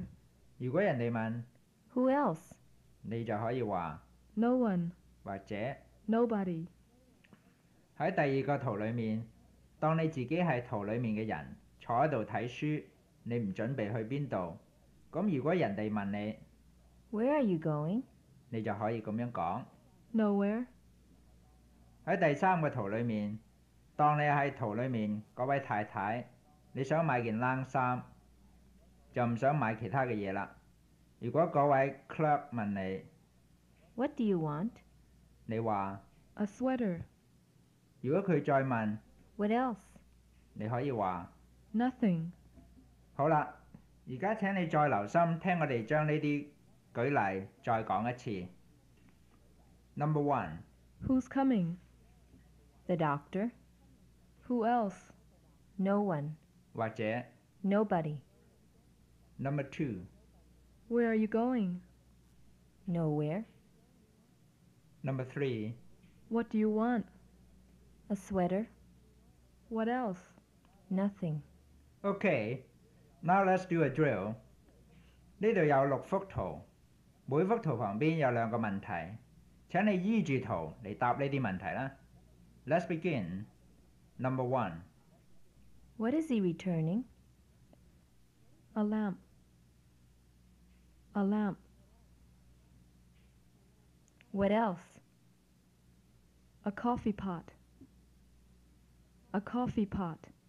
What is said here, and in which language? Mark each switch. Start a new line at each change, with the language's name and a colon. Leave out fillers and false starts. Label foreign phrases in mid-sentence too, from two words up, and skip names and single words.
Cantonese: 如果人哋問，
English: Who else?
Cantonese: 你就可以話，
English: No one.
Cantonese: 或者
English: Nobody.
Cantonese: 喺第二個圖裏面，當你自己係圖裏面嘅人，坐喺度睇書，你唔準備去邊度，咁如果人哋問你，
English: Where are you going?
Cantonese: 你就可以咁樣講。
English: Nowhere.
Cantonese: 喺第三個圖裏面，當你喺圖裏面嗰位太太，你想買件冷衫，就唔想買其他嘅嘢啦。如果嗰位 clerk 問你，
English: What do you want?
Cantonese: 你話，
English: A sweater.
Cantonese: 如果佢再問，
English: What else?
Cantonese: 你可以話。
English: Nothing.
Cantonese: 好啦，而家請你再留心聽我哋將呢啲舉例再講一次。Number 1，
English: Who's coming? The doctor. Who else? No one. 或者 Nobody. Number 2， Where are you going? Nowhere. Number 3， What do you want? A sweater. What else? Nothing. Okay, now let's do a drill。
Cantonese: 呢度有6幅圖，每幅圖旁邊有2個問題，請你依住圖嚟答呢啲問題啦。
English: Let's begin. Number 1， What is he returning? A lamp. A lamp. What else? A coffee pot. A coffee pot.